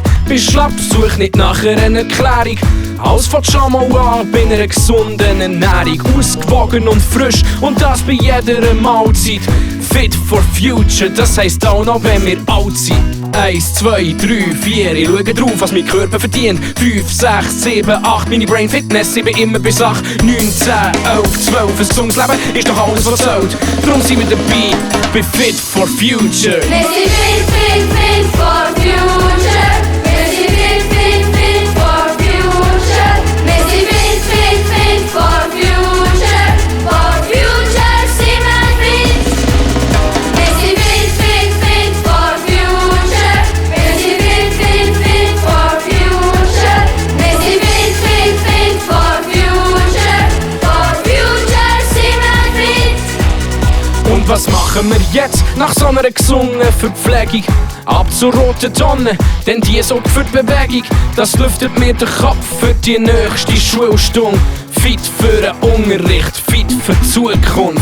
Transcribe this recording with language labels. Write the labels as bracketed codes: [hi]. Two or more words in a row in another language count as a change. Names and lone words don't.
[de] bist schlapp, such nicht nachher eine Erklärung. Alles fängt schon mal an bei einer gesunden Ernährung. Ausgewogen und frisch und das bei jeder Mahlzeit. Fit for future, das heisst auch noch, wenn wir alt sind. 1, 2, 3, 4, ich schaue drauf, was mein Körper verdient. 5, 6, 7, 8, meine [en] Brain Fitness, [de] ich bin immer bis 8, 9, 10, 11, 12. Ein gesundes Leben ist doch alles, was zählt. Darum sind wir dabei, bei Fit for Future. Wir sind fit for future. Wir sind fit for future. Wir sind fit for future. For future sind wir fit. Wir sind fit for future. Wir sind fit for future. Wir sind fit for future. For future sind wir fit. Und was machen wir jetzt nach so einer gesungenen Verpflegung? Ab zur roten Tonne, denn die sorgt für die Bewegung. Das lüftet mir den Kopf für die nächste Schulstunde. Fit für den Unterricht, fit für die Zukunft.